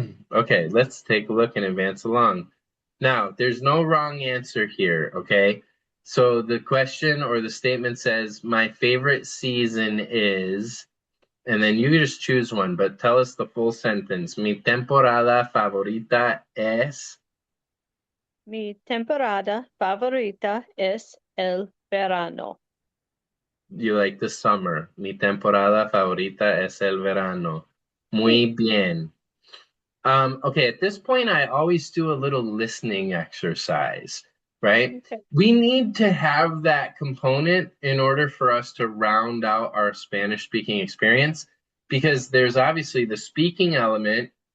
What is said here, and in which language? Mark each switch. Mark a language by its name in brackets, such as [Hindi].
[English] Okay, let's take a look and advance along. Now, there's no wrong answer here, okay? So the question or the statement says, my favorite season is, and then you just choose one, but tell us the full sentence. [Spanish] Mi temporada favorita es. Mi temporada favorita es el verano. [English] You like the summer. [Spanish] Mi temporada favorita es el verano. Muy Sí. bien. [English] Okay, at this point, I always do a little listening exercise, right? Okay. We need to have that component in order for us to round out our Spanish speaking experience because there's obviously the speaking element.